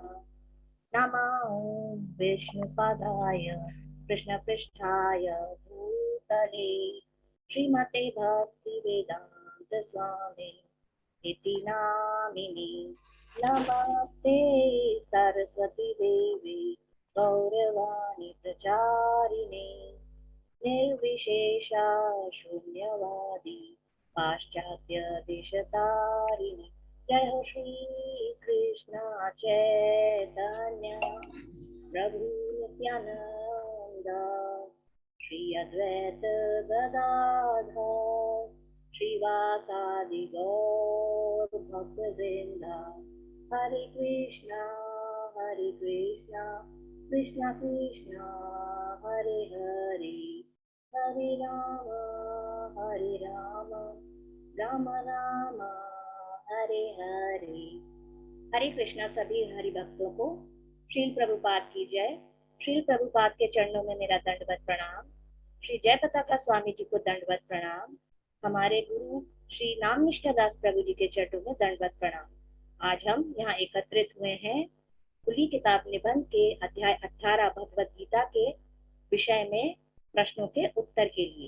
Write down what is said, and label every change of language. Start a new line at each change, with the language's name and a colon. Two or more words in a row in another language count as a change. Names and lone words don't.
Sanskrit: नमः ॐ विष्णुपादाय कृष्णपृष्ठाय भूतले श्रीमते भक्तिवेदान्त स्वामी इति नामिने। नमस्ते सरस्वती देवी गौरवाणी प्रचारिणे निर्विशेषा शून्यवादी पाश्चात्य देशतारिणी। जय हो श्री कृष्ण चैतन्य प्रभु नित्यानंद श्री अद्वैत गदाधर श्रीवासादि गौर भक्तवृंद। हरे कृष्णा कृष्णा कृष्णा हरे हरे, हरे राम राम राम हरे हरे।
Hindi: हरे कृष्णा सभी हरि भक्तों को श्रील प्रभुपाद की जय। श्रील प्रभुपाद के चरणों में मेरा दंडवत प्रणाम। श्री जय पताका स्वामी जी को दंडवत प्रणाम। हमारे गुरु श्री नामनिष्ठा दास प्रभु जी के चरणों में दंडवत प्रणाम। आज हम यहाँ एकत्रित हुए हैं खुली किताब निबंध के अध्याय 18 भगवत गीता के विषय में प्रश्नों के उत्तर के लिए।